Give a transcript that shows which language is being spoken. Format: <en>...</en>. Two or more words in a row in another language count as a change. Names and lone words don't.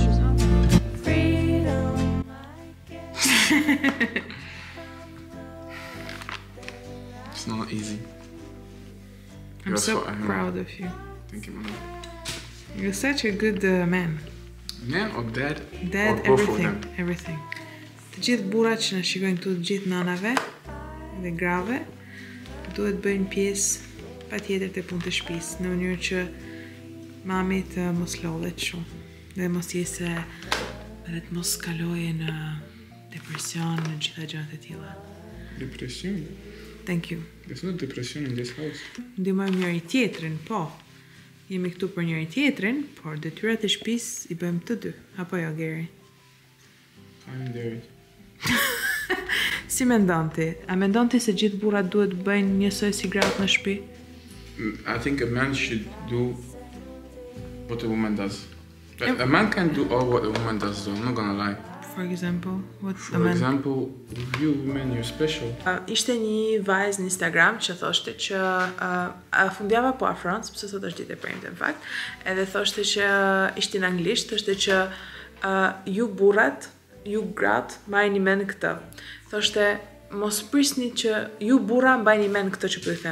<en>Freedom, I guess. It's not easy. I'm so proud of you. Thank you, Mama. You're such a good man. Man or dad? Dad, Or both of everything, them? everything.</en> <sq>Të gjithë burrat që na shikojnë këtu, të gjithë nanave dhe grave, duhet bëjnë pjesë patjetër te punë të shtëpisë, në mënyrë që mami të mos lodhet shumë dhe mos jesë edhe të mos kalojë në depresion, në gjitha gjërat e tilla.</sq> <en>Depression? Thank you. There's no depression in this house.</en> <sq>Ndihmojmë njëri tjetrin, po. Jemi këtu për njëri tjetrin, por detyrat e shtëpisë i bëjmë të dy. Apo jo, Geri?</sq> <en>I'm there.</en> <sq>Si mendon ti? A mendon ti se gjithë burrat duhet bëjnë njësoj si gratë në shtëpi?</sq> <en>I think a man should do what a woman does. A man can do all what a woman does though, I'm not gonna lie. For example, what a For man... example, you women, you're special.</en> <sq>Ishte një vajzë në Instagram që thoshte që fundjava po afron, sepse sot është ditë e premte në fakt, edhe thoshte që ishte në anglisht, thoshte që ju burrat, ju gratë mbajini mend këtë. Thoshte mos prisni që ju burra mbajini mend këtë që po ju them.</sq>